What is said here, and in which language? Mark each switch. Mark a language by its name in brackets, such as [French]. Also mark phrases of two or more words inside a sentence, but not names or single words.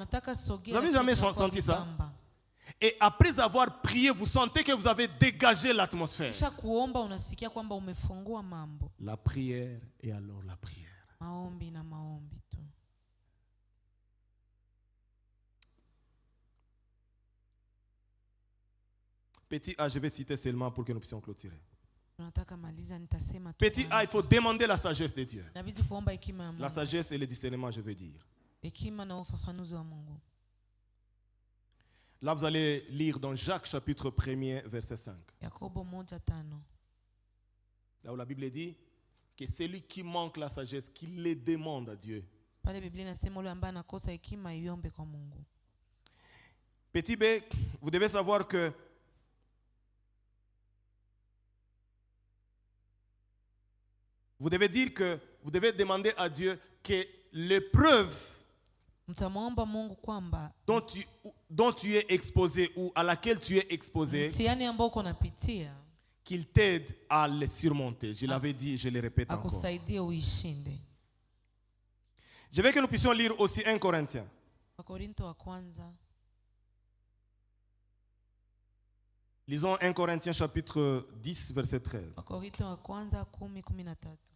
[Swahili] Nataka sogea. [French] Vous avez [Swahili] lakini [French] jamais [Swahili] kunakuwa [French] senti ça? [Swahili] vibamba. [French] Et après avoir prié, vous sentez que vous avez dégagé l'atmosphère. [Swahili] Kisha kuomba unasikia kwamba umefungua mambo. [French] La prière et alors la prière. [Swahili] Maombi na maombi tu. [French] Petit A, je vais citer seulement pour que nous puissions clôturer. [Swahili] Tunataka maliza nitasema tu. [French] Petit A, il faut demander la sagesse de Dieu. [Swahili] Inabidi kuomba hekima ya [French] La [Swahili] Mungu. [French] sagesse et le discernement, je veux dire. [Swahili] Hekima na ufafanuzi wa Mungu. [French] Là, vous allez lire dans Jacques chapitre 1er, verset 5. [Swahili] Yakobo 1:5. [French] Là où la Bible dit que celui qui manque la sagesse, qu'il les demande à Dieu. [Swahili] Pale Biblia inasema yule ambaye anakosa hekima iombe kwa Mungu. [French] Petit B, vous devez savoir que vous devez dire que vous devez demander à Dieu que l'épreuve [Swahili] Mtamwomba Mungu kwamba [French] dont tu es exposé ou à laquelle tu es exposé, [Swahili] mtihani ambao uko napitia [French] qu'il t'aide à les surmonter. Je l'avais dit, je le répète encore. [Swahili] akusaidie uishinde. [French] Je veux que nous puissions lire aussi 1 Corinthiens. [Swahili] Wakorinto wa kwanza. [French] Lisons 1 Corinthiens chapitre 10, verset 13. [Swahili] Wakorinto wa kwanza 10:13.